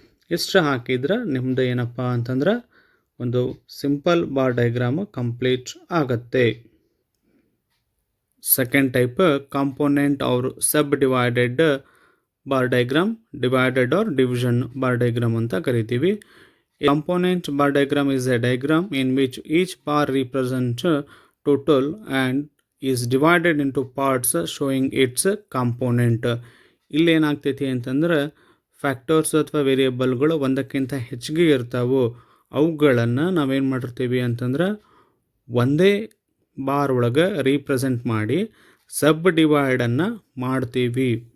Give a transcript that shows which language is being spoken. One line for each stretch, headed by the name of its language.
Kannada: ಇಷ್ಟು ಹಾಕಿದ್ರೆ ನಿಮ್ಮದು ಏನಪ್ಪ ಅಂತಂದ್ರೆ ಒಂದು ಸಿಂಪಲ್ ಬಾರ್ ಡಯಾಗ್ರಾಮು ಕಂಪ್ಲೀಟ್ ಆಗುತ್ತೆ. ಸೆಕೆಂಡ್ ಟೈಪ್ ಕಾಂಪೋನೆಂಟ್ ಆರ್ ಸಬ್ divided bar diagram, divided R division bar diagram ಅಂತ ಕರಿತೀವಿ.
English: Component bar diagram is a diagram in which each bar represents total and is divided into parts showing its component.
Kannada: ಇಲ್ಲಿ ಏನಾಗ್ತೈತಿ ಅಂತಂದ್ರೆ factors ಅಥವಾ ವೇರಿಯೇಬಲ್ಗಳು ಒಂದಕ್ಕಿಂತ ಹೆಚ್ಚಿಗೆ ಇರ್ತಾವೋ ಅವುಗಳನ್ನು ನಾವೇನು ಮಾಡಿರ್ತೀವಿ ಅಂತಂದ್ರೆ ಒಂದೇ ಬಾರ್ ಒಳಗೆ ರೀಪ್ರೆಸೆಂಟ್ ಮಾಡಿ ಸಬ್ ಡಿವೈಡನ್ನು ಮಾಡ್ತೀವಿ.